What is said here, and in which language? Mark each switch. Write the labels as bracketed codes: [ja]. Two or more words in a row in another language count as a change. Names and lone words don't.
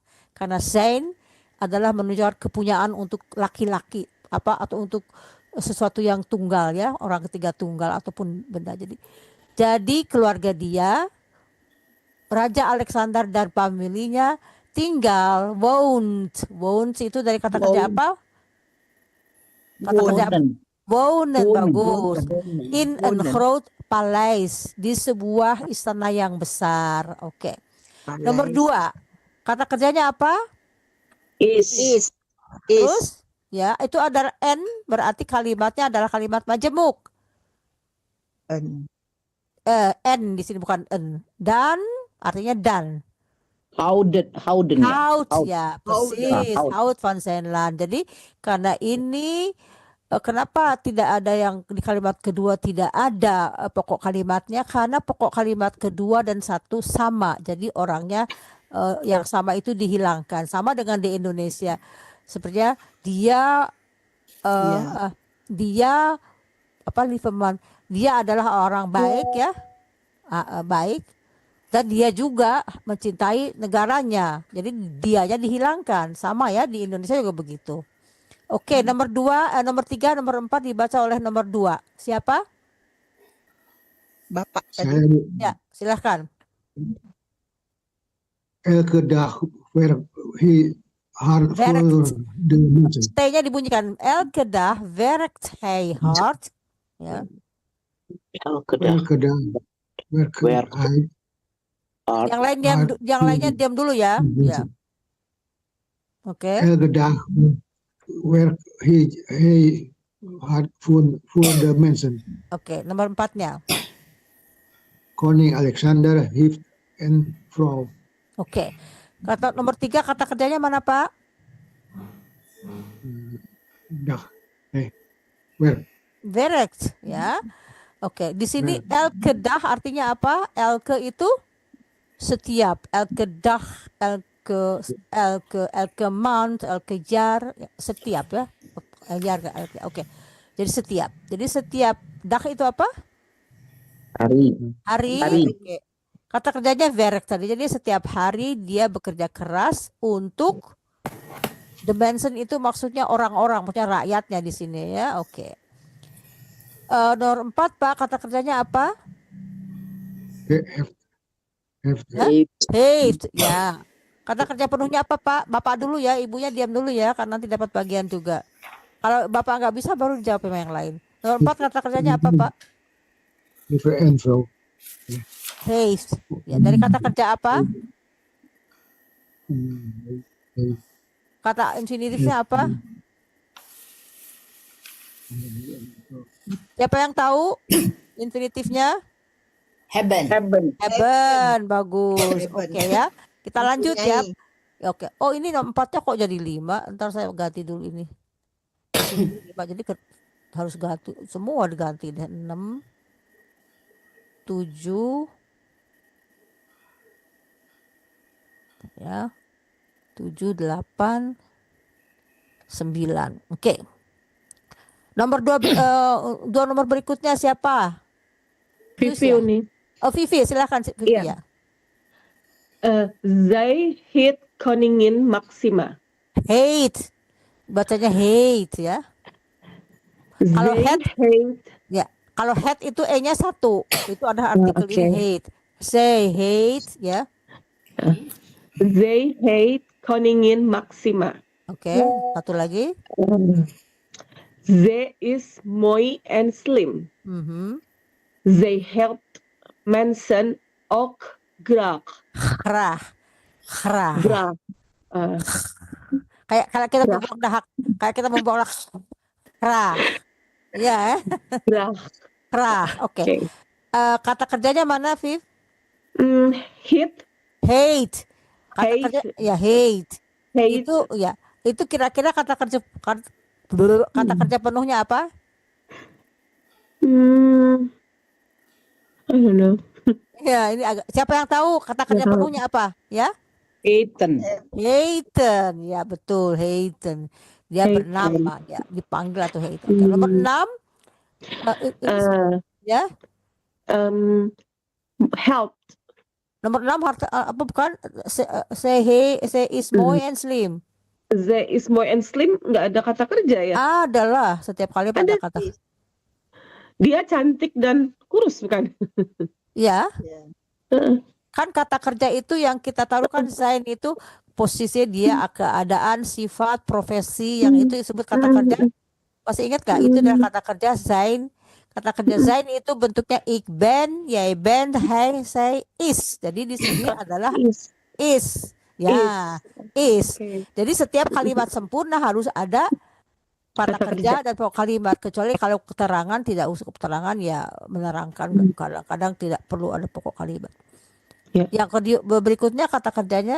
[id] Karena zijn adalah menunjukkan kepunyaan untuk laki-laki atau untuk sesuatu yang tunggal ya, orang ketiga tunggal ataupun benda. Jadi keluarga dia, Raja Alexander dan familinya tinggal woont. Woont itu dari kata kerja apa? Kata kerja wonen, bagus. [nl] In een groot paleis, [id] di sebuah istana yang besar. Oke. Nomor 2, kata kerjanya apa? Is. Terus ya, itu ada n, berarti kalimatnya adalah kalimat majemuk. N di sini bukan n. Dan artinya dan. Houden ya. Hout, Hout. ya, persis. Hout. [nl] Hout van zijn land. [id] Jadi karena ini kenapa tidak ada yang di kalimat kedua tidak ada pokok kalimatnya? Karena pokok kalimat kedua dan satu sama. Jadi orangnya yang sama itu dihilangkan. Sama dengan di Indonesia. Sepertinya dia dia apa Lieberman? Dia adalah orang baik ya. Baik. Dan dia juga mencintai negaranya. Jadi dianya dihilangkan. Sama ya, di Indonesia juga begitu. Oke, nomor 3, nomor 4 dibaca oleh nomor 2. Siapa? Bapak Saya Ya, silahkan. [nl] elke dag hard voor de mensen. [id] T-nya dibunyikan. [nl] Elke dag werkt hij hard. Ya. Elke dag werkt hij [id] Yang lainnya diam dulu ya. Ya. Oke. [nl] elke dag werkt hij hard voor de mensen. [id] Oke, nomor 4-nya. [nl] Koning Alexander heeft een vrouw. [id] Oke. Kata nomor 3, kata kerjanya mana, Pak? [nl] Dag. Werk. [id] Werkt, ya. Oke, di sini [nl] elke dag [id] artinya apa? Elke itu setiap. [nl] Elke dag, elke maand, elke jaar, [id] ya, setiap ya. Oke. Jadi setiap. Jadi setiap dag itu apa? Hari. Oke. Kata kerjanya werk tadi. Jadi setiap hari dia bekerja keras untuk the mensen itu maksudnya orang-orang, maksudnya rakyatnya di sini ya. Oke. Nomor 4, Pak, kata kerjanya apa? Heeft, ya. Kata kerja penuhnya apa, Pak? Bapak dulu ya, ibunya diam dulu ya, karena nanti dapat bagian juga. Kalau Bapak nggak bisa, baru dijawab sama yang lain. Nomor 4, kata kerjanya apa, Pak? [nl] Lieve en vrouw. [id] Heeft. Ya, dari kata kerja apa? Kata infinitifnya apa? Siapa yang tahu infinitifnya? Hebben. Hebben, bagus. Hebben. Oke ya. Kita lanjut ya. Oke. Oh, ini nomor 4-nya kok jadi 5? Ntar saya ganti dulu ini. 5, jadi harus ganti. Semua diganti deh. 6, 7, ya. 7, 8, 9. Oke. Nomor 2, dua nomor berikutnya siapa? Vivi Uni. Oh, Vivi, silakan Vivi Iya. ya. [nl] Zij heet Koningin Maxima. [id] Hate. Bacanya hate ya. Kalau Zij head heet ya, kalau head itu E-nya 1. Itu ada artikel oke. ini hate. Say hate ya. [nl] Zij heet Koningin Maxima. [id] Oke, satu lagi. [nl] Ze is mooi en slim. [id] Mhm. [nl] Zij helpt mensen ook graag. [id] Graag. Graag. Graag. Kayak kita membuang dahak, kayak kita membuang graag. Ya, Graag. graag. Oke. Oke. Kata kerjanya mana, Viv? Heet. Hate. Kata Hate. kerja ya hate. Heet. Itu kira-kira kata kerja penuhnya apa? [en] I don't know. [id] Ya, ini siapa yang tahu kata kerja Nggak tahu. penuhnya apa? Ya? Eten. Hayten, ya betul, Hayten. Dia Hayten. bernama, ya dipanggil atau Hayten. Oke, nomor 6, ya. Help. Nomor 6 apa bukan? [nl] Say is mooi and slim. Ze is mooi en slim, [id] nggak ada kata kerja ya? Adalah setiap kali pada Ada kata. Dia cantik dan kurus bukan? Ya. Kan kata kerja itu yang kita tahu kan sein itu posisi dia, keadaan, sifat, profesi, yang itu disebut kata kerja. Masih ingat gak? Itu adalah kata kerja sein. Kata kerja sein itu bentuknya [nl] ik ben, jij bent, hij, zij, is. [id] Jadi di sini adalah is. Ya, is. Okay. Jadi setiap kalimat sempurna harus ada kata kerja dan pokok kalimat, kecuali kalau keterangan tidak usah keterangan ya menerangkan, kadang-kadang tidak perlu ada pokok kalimat. Yang berikutnya kata kerjanya